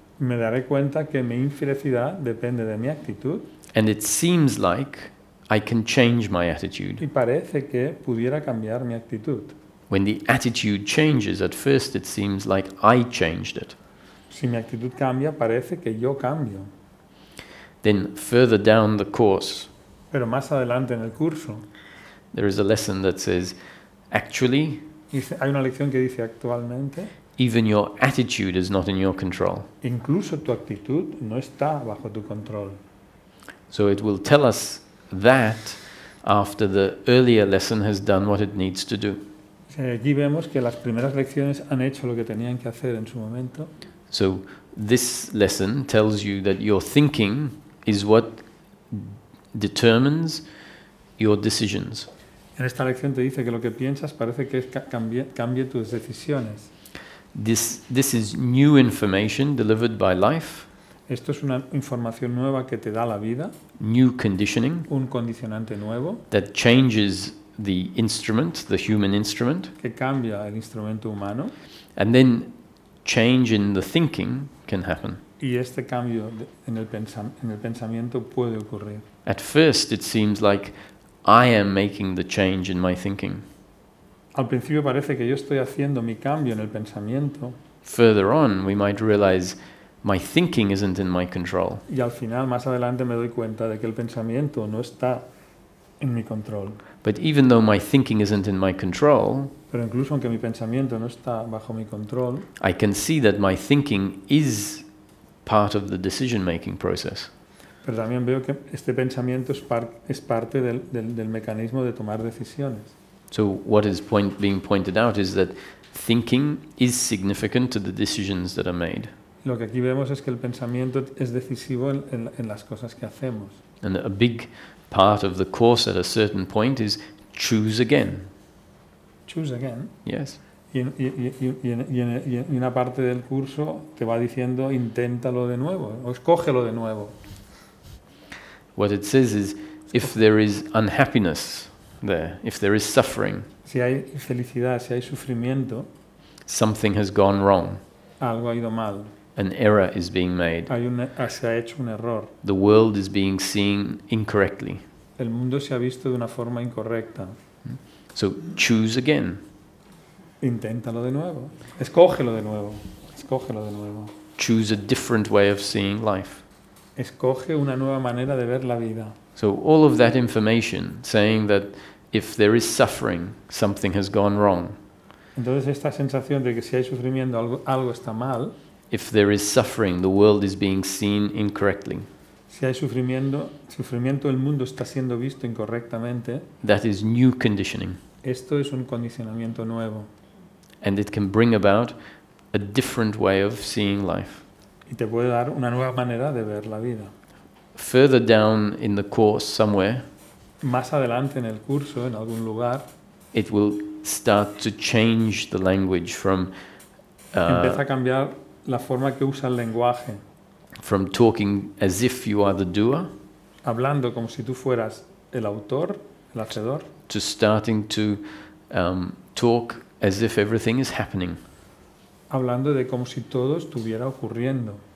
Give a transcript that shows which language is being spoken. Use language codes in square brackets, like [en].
[es] me daré cuenta que mi infelicidad depende de mi actitud [en] and it seems like I can change my attitude. [es] y parece que pudiera cambiar mi actitud. [en] When the attitude changes, at first it seems like I changed it. [es] Si mi actitud cambia, parece que yo cambio. [en] Then further down the course, [es] Pero más adelante en el curso, [en] there is a lesson that says, actually, [es] hay una lección que dice actualmente, [en] even your attitude is not in your control. [es] incluso tu actitud no está bajo tu control. [en] So it will tell us that after the earlier lesson has done what it needs to do. [es] Aquí vemos que las primeras lecciones han hecho lo que tenían que hacer en su momento. [en] So this lesson tells you that your thinking is what determines your decisions. [es] En esta lección te dice que lo que piensas parece que cambie tus decisiones. [en] This is new information delivered by life, [es] Esto es una información nueva que te da la vida, [en] new conditioning [es] un condicionante nuevo [en] that changes the instrument, the human instrument, [es] que cambia el instrumento humano [en] and then change in the thinking can happen. [es] y este cambio en el pensamiento puede ocurrir. [en] At first it seems like I am making the change in my thinking. [es] Al principio parece que yo estoy haciendo mi cambio en el pensamiento [en] Further on we might realize my thinking isn't in my control. [es] y al final, más adelante, me doy cuenta de que el pensamiento no está en mi control. [en] But even though my thinking isn't in my control, [es] Pero incluso aunque mi pensamiento no está bajo mi control, [en] I can see that my thinking is part of the decision-making process. [es] pero también veo que este pensamiento es parte del mecanismo de tomar decisiones. [en] So what is being pointed out is that thinking is significant to the decisions that are made. [es] Lo que aquí vemos es que el pensamiento es decisivo en las cosas que hacemos. [en] And a big part of the course at a certain point is choose again. Choose again. Yes. [es] Y una parte del curso te va diciendo inténtalo de nuevo o escógelo de nuevo. [en] What it says is if there is unhappiness there, if there is suffering, [es] Si hay infelicidad, si hay sufrimiento, [en] something has gone wrong. [es] algo ha ido mal. [en] An error is being made. [es] Se ha hecho un error. [en] The world is being seen incorrectly. [es] El mundo se ha visto de una forma incorrecta. [en] So choose again. [es] Inténtalo de nuevo. Escógelo de nuevo. Escógelo de nuevo. [en] Choose a different way of seeing life. [es] Escoge una nueva manera de ver la vida. [en] So all of that information saying that if there is suffering, something has gone wrong. [es] Entonces esta sensación de que si hay sufrimiento, algo está mal. [en] If there is suffering, the world is being seen incorrectly. [es] Si hay sufrimiento, el mundo está siendo visto incorrectamente. [en] That is new conditioning. [es] Esto es un condicionamiento nuevo. [en] And it can bring about a different way of seeing life. [es] Y te puede dar una nueva manera de ver la vida. [en] Further down in the course somewhere, [es] Más adelante en el curso, en algún lugar, [en] it will start to change the language from [es] empieza a cambiar la forma que usa el lenguaje, [en] from talking as if you are the doer [es] hablando como si tú fueras el autor, el hacedor, [en] to starting to talk as if everything is happening. [es] hablando de como si todo estuviera ocurriendo.